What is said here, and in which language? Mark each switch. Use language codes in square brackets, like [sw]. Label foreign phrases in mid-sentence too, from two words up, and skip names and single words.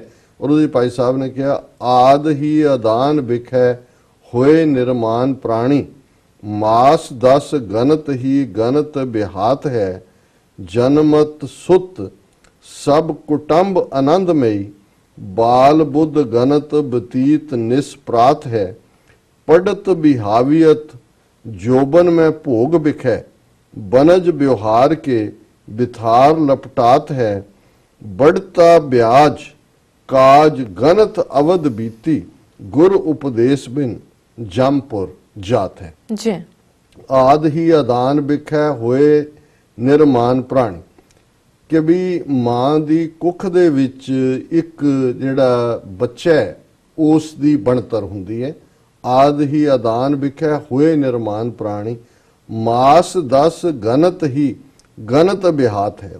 [pa] ਔਰ ਉਹਦੇ ਭਾਈ ਸਾਹਿਬ ਨੇ ਕਿਹਾ [bra] आद ही अदान बिखै होए निरमान प्रानी, मास 10 गनत ही गनत बिहात है, जनमत सुत सभ कुटंब आनंदमई, बाल बुद्ध गनत बतीत निसप्रात है, पढ़त बिहावियत जोबन में भोग बिखै, बनज व्यवहार के बिथार लपटात है, बढ़ता ब्याज काज गनत अवध बीती, गुर उपदेश बिन जमपुर जात है। जी आद ही आदान बिखै होए निरमान प्रानी [pa] ਕਿ ਵੀ ਮਾਂ ਦੀ ਕੁੱਖ ਦੇ ਵਿੱਚ ਇੱਕ ਜਿਹੜਾ ਬੱਚਾ ਹੈ ਉਸ ਦੀ ਬਣਤਰ ਹੁੰਦੀ ਹੈ। [bra] आद ही आदान विखै होए निरमान प्रानी, मास 10 गनत ही गनत बिहात है।